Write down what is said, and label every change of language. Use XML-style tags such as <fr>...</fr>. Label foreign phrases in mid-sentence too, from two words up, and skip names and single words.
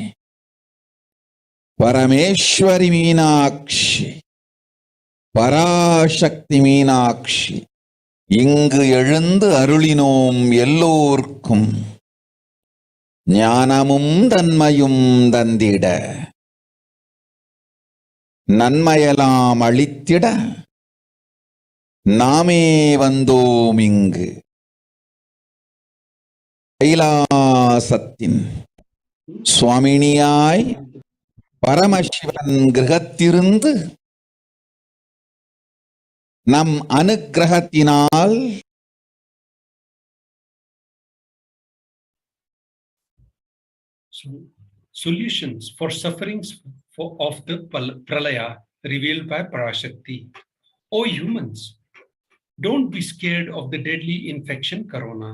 <sa>परमेश्वरी मीनाक्षी</sa> <ta>பராசக்தி மீனாட்சி இங்கு எழுந்து அருளினோம் எல்லோர்க்கும் ஞானமும் தன்மையும் தந்திட நன்மையெல்லாம் அளித்திட நாமே வந்தோம் இங்கு கைலாசத்தின் சுவாமினியாய் பரமசிவன் கிரகத்திலிருந்து நம் அனுக்கிரகத்தினால்</ta> <en>Solutions for sufferings of the pralaya revealed by Parashakti. O humans, don't be scared of the deadly infection corona.</en>